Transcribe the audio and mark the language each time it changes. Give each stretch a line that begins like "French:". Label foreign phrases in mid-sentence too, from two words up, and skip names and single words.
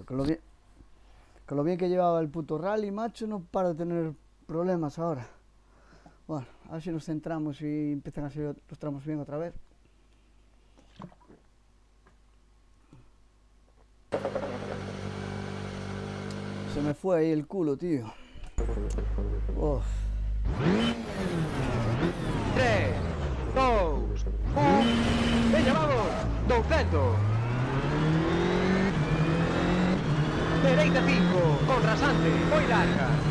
Spanish: Con lo bien que llevaba el puto rally, macho, no para de tener problemas ahora. Bueno, a ver si nos centramos y empiezan a salir los tramos bien otra vez. Se me fue ahí el culo, tío. Uf. 3, 2, 1. Veña, vamos. 200.
Galician: Dereita 5, con rasante, foi larga.